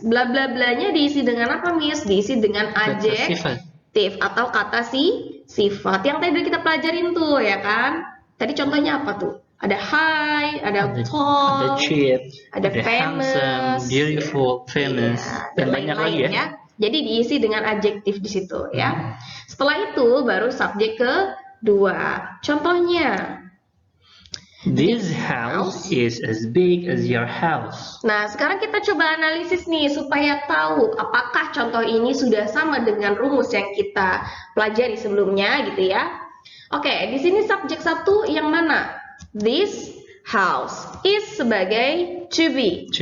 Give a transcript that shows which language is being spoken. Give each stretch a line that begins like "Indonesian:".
Indonesian: Bla bla blanya diisi dengan apa, Miss? Diisi dengan adjektif atau kata sifat yang tadi kita pelajarin tuh ya kan. Tadi contohnya apa tuh? Ada high, ada tall, ada cheap, ada famous, handsome, beautiful, famous, dan banyak lagi ya. Jadi diisi dengan adjektif di situ ya. Setelah itu baru subjek kedua. Contohnya,
English: this house is as big as your house.
Indonesian: Nah, sekarang kita coba analisis nih supaya tahu apakah contoh ini sudah sama dengan rumus yang kita pelajari sebelumnya gitu ya. Oke, di sini subjek 1 yang mana? This house is sebagai to be.